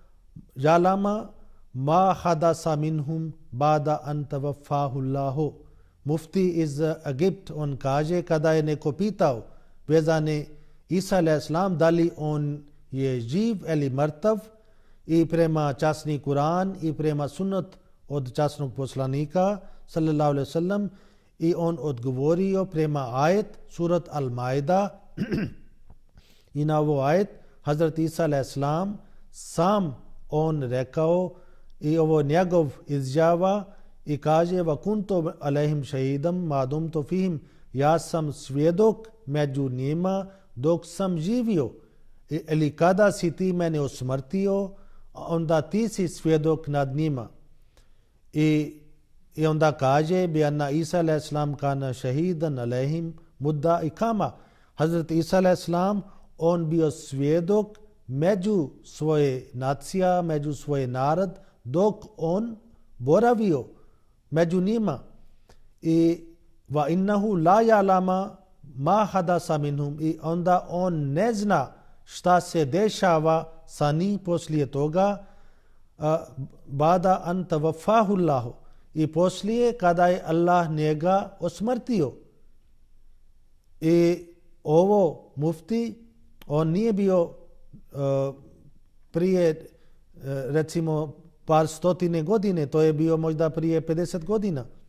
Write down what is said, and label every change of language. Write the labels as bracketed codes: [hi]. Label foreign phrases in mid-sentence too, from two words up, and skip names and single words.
[ar] يعلم ما حدث منهم بعد أن توفاه الله [bs] mufti iz Egypt, on kaže kada je neko pitao vezane Isa a.s. da li on je živ ili mrtav, i prema časni Kur'an i prema sunnat od časnog poslanika [ar] صلى الله عليه وسلم, [bs] i on odgovorio prema ajet surat Al-Maida i na ovo ajet Hazrat Isa a.s. sam on rekao, i ovo njegov izjava, i kaže [ar] وكنت عليهم شهيدا ما دمت فيهم, [bs] ja sam svjedok među njima dok sam živio, ili kada si ti mene usmrtio, onda ti si svjedok nad njima. I onda kaže [ar] بأن [bs] Isa a.s. [ar] كان شهيدا عليهم مدة إقامة. [bs] Hazrat Isa a.s. on bio svjedok među svoje nacija, među svoje narod, dok on boravio među njima. [ar] I وإنه لا يعلم ما حدث منهم, [bs] i onda on ne zna šta se dešava sa njim poslije toga, [ar] بعد أن توفاه الله, [bs] i poslije kada je Allah njega osmrtio. I ovo mufti, on nije bio prije recimo par stotine godine, to je bio možda prije 50 godina.